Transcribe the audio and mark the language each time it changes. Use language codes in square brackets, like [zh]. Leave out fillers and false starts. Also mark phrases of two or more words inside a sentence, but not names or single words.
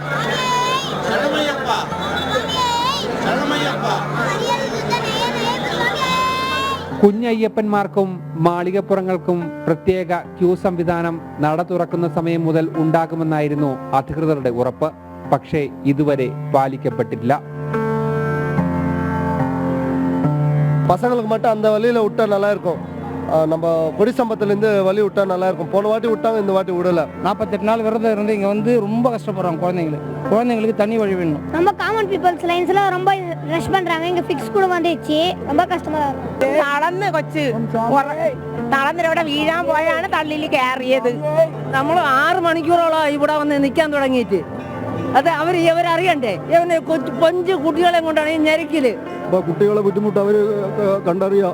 [ml] കുഞ്ഞയ്യപ്പന്മാർക്കും മാളികപ്പുറങ്ങൾക്കും പ്രത്യേക ക്യൂ സംവിധാനം നട തുറക്കുന്ന സമയം മുതൽ ഉണ്ടാകുമെന്നായിരുന്നു അധികൃതരുടെ ഉറപ്പ്. പക്ഷേ ഇതുവരെ പാലിക്കപ്പെട്ടില്ല. [ta] பசங்களுக்கு மட்டும் அந்த வழியில் விட்டா நல்லா இருக்கும். நம்ம கொடி சம்பத்துலேருந்து வழி விட்டா நல்லா இருக்கும். போன வாட்டி விட்டாங்க, இந்த வாட்டி விடலை. 48 நாள் விரதம் இருந்து இங்கே வந்து ரொம்ப கஷ்டப்படுறாங்க குழந்தைங்களுக்கு தண்ணி வழி வேணும். ரொம்ப [en] common peoples [ta] லைன்ஸ்ல ரொம்ப ரஷ் பண்றாங்க. இங்க ஃபிக்ஸ் கூட வந்துச்சு, ரொம்ப கஷ்டமா இருக்கு. [ml] നടന്ന് കൊച്ച് നടന്നിവിടെ വീഴാൻ പോയാണ് തള്ളിയിൽ കയറിയത്. നമ്മൾ 6 മണിക്കൂറോളം ഇവിടെ വന്ന് നിൽക്കാൻ തുടങ്ങിയിട്ട് അത് ഇവരറിയണ്ടേ? കൊഞ്ച് കുട്ടികളെ കൊണ്ടാണ് ഈ ഞെരുക്കില്. കുട്ടികളെ ബുദ്ധിമുട്ട് അവർ കണ്ടറിയാം.